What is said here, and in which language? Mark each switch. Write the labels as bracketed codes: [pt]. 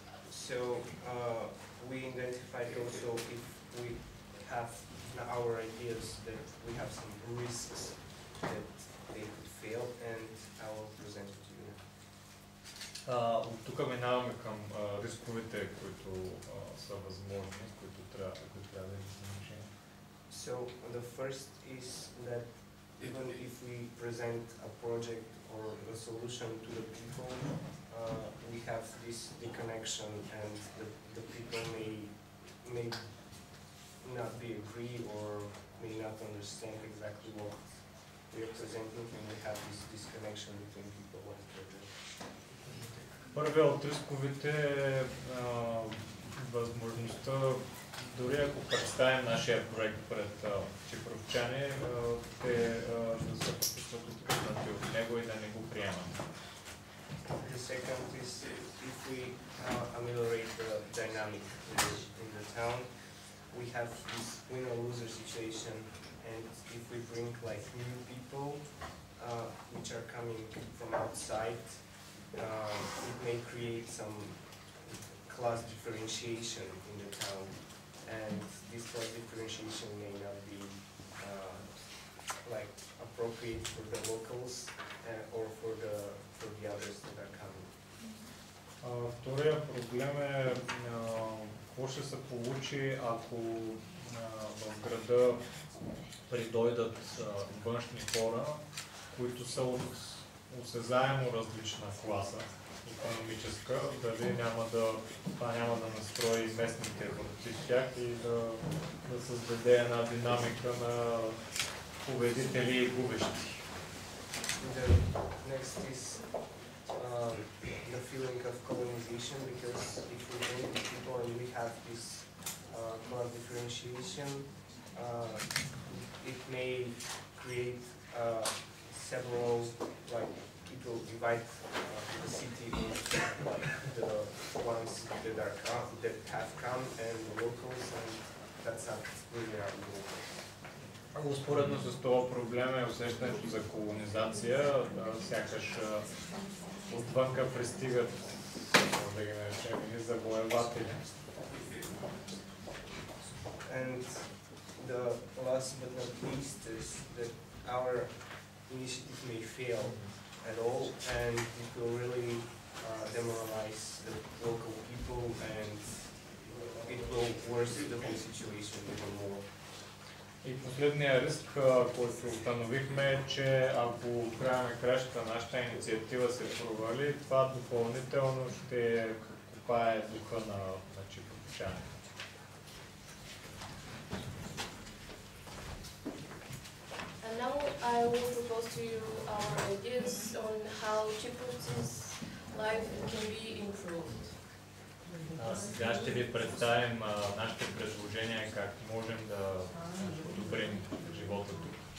[en] So we identified also if we have our ideas that we have some risks that they could fail, and I will present it to you. [bg] От тук минаваме към рисковете, които са възможни, които трябва да вземем решение. [en] So the first is that even if we present a project or a solution to the people, we have this disconnection, and the people may not be agree or may not understand exactly what we are presenting, and we have this disconnection between people and project. [bg] Първият от рисковете е възможността, дори ако представим нашия проект пред чипровчани, те да се почувстват откъснати от него и да не го приемат. [en] The second is if we ameliorate the dynamic in the town, we have this winner-loser situation, and if we bring like new people which are coming from outside, it may create some class differentiation in the town, and this class differentiation may not be like appropriate for the locals or for the others that are coming. [bg] Втория проблем е какво ще се получи, ако в града придойдат външни хора, които са от осезаемо различна класа, икономическа, дали това няма да настрои местните против тях и да създаде една динамика на победители и губещи. [en] The next is the feeling of colonization, because if we bring people and we have this class differentiation, it may create several like people divide the city into like the ones that have come and the locals, and that's not really our goal. [bg] Успоредно с това проблем е усещането за колонизация, сякаш отвънка пристигат, да ги наречем, и завоеватели. [en] And the last but not least is that our initiative may fail at all, and it will really demoralize the local people, and it will worsen the whole situation even more. [bg] И последния риск, който установихме, е, че ако в края на кращата нашата инициатива се провали, това допълнително ще копае духа на чипровчани. [en] And now I will propose to you our ideas on how Chiprovtsi's life can be improved. [bg] Сега ще ви представим нашите предложения, как можем да подобрим живота тук.